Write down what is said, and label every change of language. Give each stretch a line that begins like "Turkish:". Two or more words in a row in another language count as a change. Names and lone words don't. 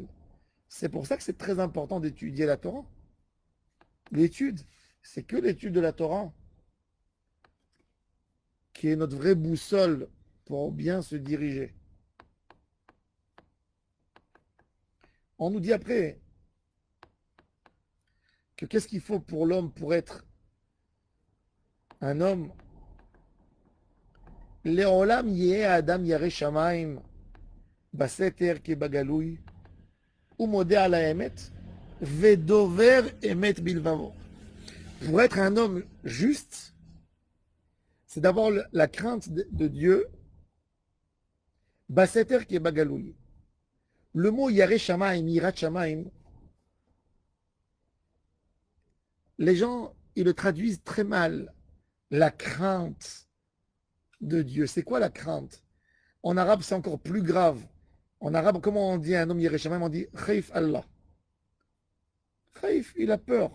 French: C'est pour ça que c'est très important d'étudier la Torah. L'étude, c'est que l'étude de la Torah qui est notre vraie boussole pour bien se diriger. On nous dit après que qu'est-ce qu'il faut pour l'homme pour être un homme?
Hebrew: לעולם יהא אדם ירא שמים בסתר כבגלוי ומודה על האמת ודובר אמת בלבבו.
French: Pour être un homme juste, c'est d'avoir la crainte de Dieu.
Hebrew: בסתר כבגלוי.
French: Le mot
Hebrew: ירא שמים יראת שמים,
French: les gens, ils le traduisent très mal. La crainte de Dieu. C'est quoi la crainte? En arabe, c'est encore plus grave. En arabe, comment on dit à un homme
Hebrew: ירא שמים?
French: On dit
Arabic: خايف الله.
French: Khaif, il a peur.